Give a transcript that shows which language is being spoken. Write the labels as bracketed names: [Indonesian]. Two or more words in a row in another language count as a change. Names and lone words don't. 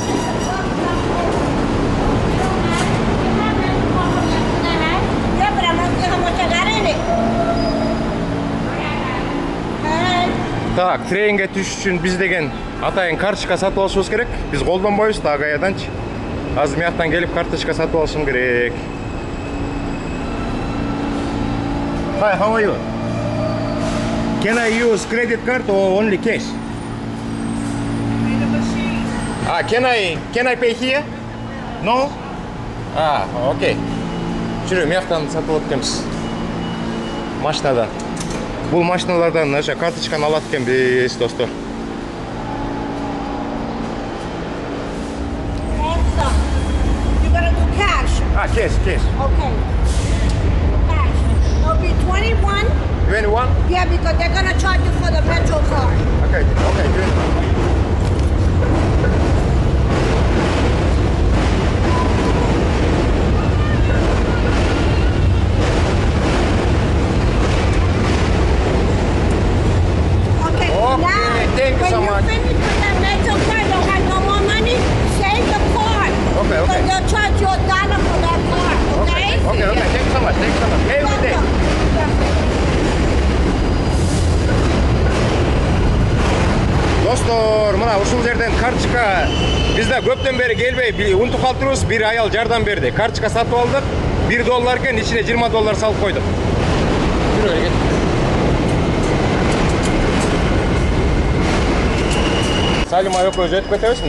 [Kyrgyz] Так, трейнге түшүш үчүн биз деген атайын карточка сатып алышыбыз керек. Биз колдонбойбуз да гаyadanчы. Азыр мияктан келип карточка сатып алышым керек. [English] Hi, how are you? Can I use credit card or only cash? Can I pay here? No? Okay. [Kyrgyz] Жүрү, мияктан сатып алып кетемиз. Машинадан. Бул машиналардан аша карточканы алат экенбиз, достор. [English] Cash. Okay. Cash. It'll be 21. 21? Yeah, because they're gonna charge you for the metro card. Okay, good. Thank you so much. When you finish with that metro card, don't have no more money, save the card. Okay. Because they'll charge you $1 for that card, okay? Okay. Thank you so much. Have a good day. [Kyrgyz] Достор, мына ушул жерден карточка бизде көптөн бери келбей, унутуп калтырбыз. Бир аял жардам берди. Карточка сатып алдык. $1 экен, ичине $20 салып койдук. Салим экөөбүз өтүп кетебиз.